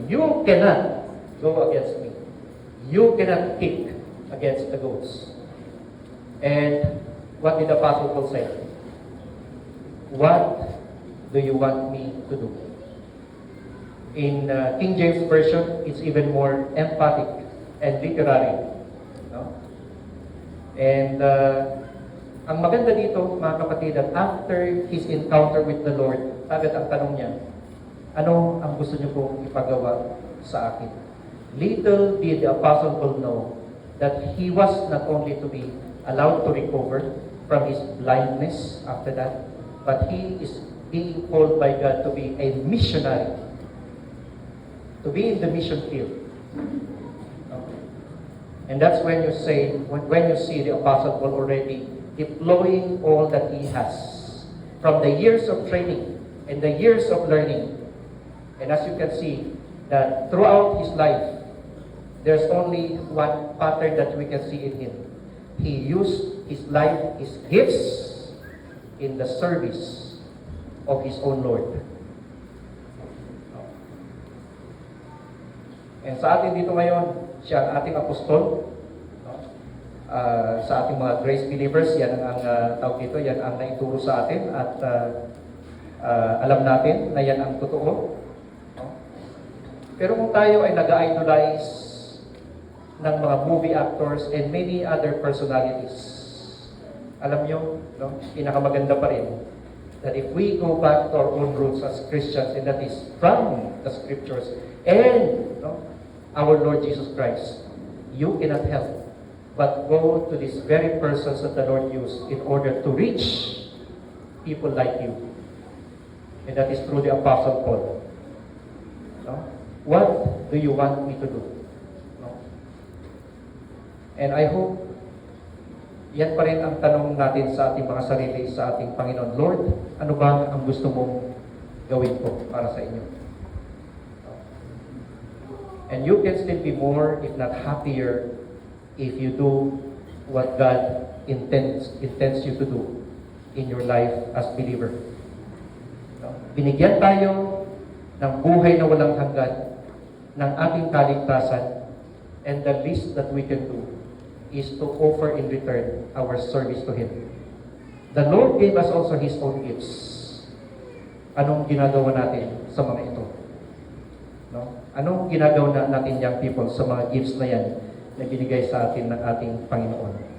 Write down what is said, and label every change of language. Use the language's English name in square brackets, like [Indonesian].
[English] You cannot go against me. You cannot kick against the goats. And what did the Apostle Paul say? "What do you want me to do?" In King James Version, it's even more emphatic and literary. No? [Filipino] And ang maganda dito, mga kapatid, [English] that after his encounter with the Lord, [Filipino] agad ang tanong niya, "Ano ang gusto niyo pong ipagawa sa akin?" [English] Little did the Apostle Paul know that he was not only to be allowed to recover from his blindness after that, but he is being called by God to be a missionary, to be in the mission field. Okay. And that's when you say, when you see the Apostle Paul already deploying all that he has from the years of training and the years of learning. And as you can see, that throughout his life, there's only one pattern that we can see in him. He used his life, his gifts, in the service of his own Lord. [Filipino] And sa atin dito ngayon, siya ang ating apostol. Sa ating mga grace believers, yan ang tawag dito, yan ang naituro sa atin at alam natin na yan ang totoo. Pero kung tayo ay nag-idolize ng mga [English] movie actors and many other personalities, [Filipino] alam nyo, no, pinakamaganda pa rin [English] that if we go back to our own roots as Christians, and that is from the Scriptures and our Lord Jesus Christ, you cannot help but go to these very persons that the Lord used in order to reach people like you. And that is through the Apostle Paul. No? What do you want me to do? No? And I hope [Filipino] yan pa rin ang tanong natin sa ating mga sarili, sa ating Panginoon. Lord, ano ba ang gusto mong gawin ko para sa inyo? [English] And you can still be more, if not happier, if you do what God intends you to do in your life as believer. [Filipino] Binigyan tayo ng buhay na walang hanggan, ng ating kaligtasan, [English] and the least that we can do is to offer in return our service to Him. The Lord gave us also His own gifts. [Filipino] Anong ginagawa natin sa mga ito? No? Anong ginagawa natin, [English] young people, [Filipino] sa mga gifts na yan na binigay sa atin ng ating Panginoon?